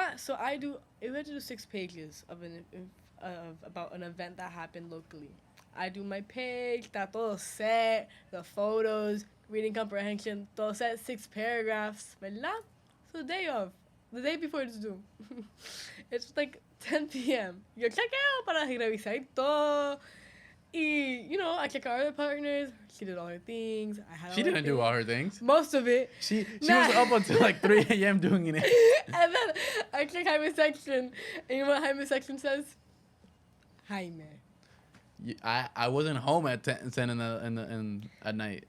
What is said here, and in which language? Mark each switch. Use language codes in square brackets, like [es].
[en] So we had to do 6 pages about an event that happened locally. I do my page, [es] está todo set, [en] the photos, reading comprehension, [es] todo set, [en] 6 paragraphs, [es] ¿verdad? [en] So the day before it's due. It's like 10 p.m. [es] Yo chequeo para revisar todo. [en] Y, I check out her partners. She did all her things. She didn't do all her things. Most of it. She was up until like 3 a.m. doing it. And then I check Jaime's section. And you know what Jaime's section says? Jaime. I wasn't home at 10 at night.